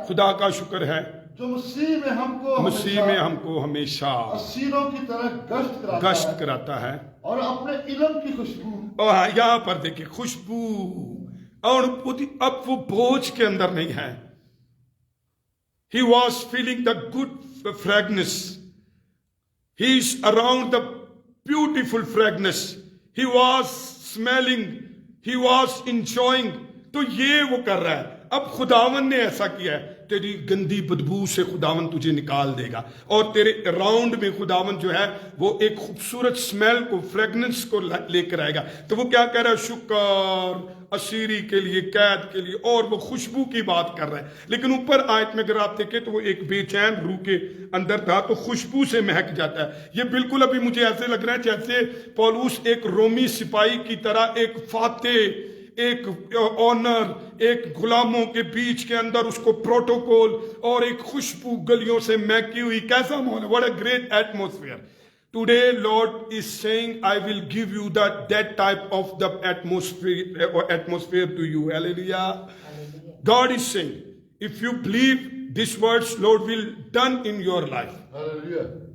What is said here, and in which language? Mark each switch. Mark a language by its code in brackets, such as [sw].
[ur] خدا کا شکر ہے جو مسیح میں ہم کو ہمیشہ اسیروں کی طرح گشت کراتا ہے اور اپنے علم کی خوشبو. اور یہاں پر دیکھیں خوشبو، اور اب وہ بوجھ کے اندر نہیں ہے. [en] He was feeling the good fragrance. He is around the beautiful fragrance. He was smelling. He was enjoying. [ur] تو یہ وہ کر رہا ہے. اب خداوند نے ایسا کیا ہے، تیری گندی بدبو سے خداوند تجھے نکال دے گا اور تیرے اراؤنڈ میں خداوند جو ہے وہ ایک خوبصورت سمیل کو، فریگننس کو لے کر آئے گا. تو وہ کیا کہہ رہا ہے؟ شکر اسیری کے لیے، قید کے لیے، اور وہ خوشبو کی بات کر رہا ہے. لیکن اوپر آیت میں اگر آپ دیکھیں تو وہ ایک بے چین روح کے اندر تھا تو خوشبو سے مہک جاتا ہے. یہ بالکل ابھی مجھے ایسے لگ رہا ہے جیسے پولس ایک رومی سپاہی کی طرح، ایک فاتح، ایک آنر، ایک غلاموں کے بیچ کے اندر اس کو پروٹوکول اور ایک خوشبو گلیوں سے مہکی ہوئی. کیسا ماحول ہے! [en] What a great atmosphere. Today Lord is saying, I will give you that type of the atmosphere to you. Hallelujah. God is saying, if you believe these words, Lord will done in your life. Hallelujah.